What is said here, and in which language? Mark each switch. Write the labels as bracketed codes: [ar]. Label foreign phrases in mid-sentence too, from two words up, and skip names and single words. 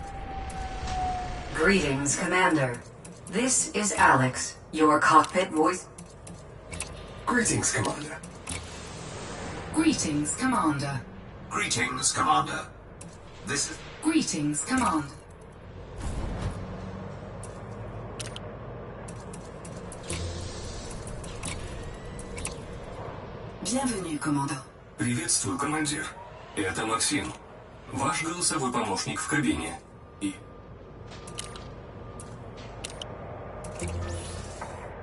[en] Greetings, Commander. This is Alex, your cockpit voice... Greetings, Commander. Greetings, Commander. Greetings, Commander. This is... Greetings, Command. [fr] Bienvenue, commandant. [ru] Приветствую, командир. Это Максим, ваш голосовой помощник в кабине.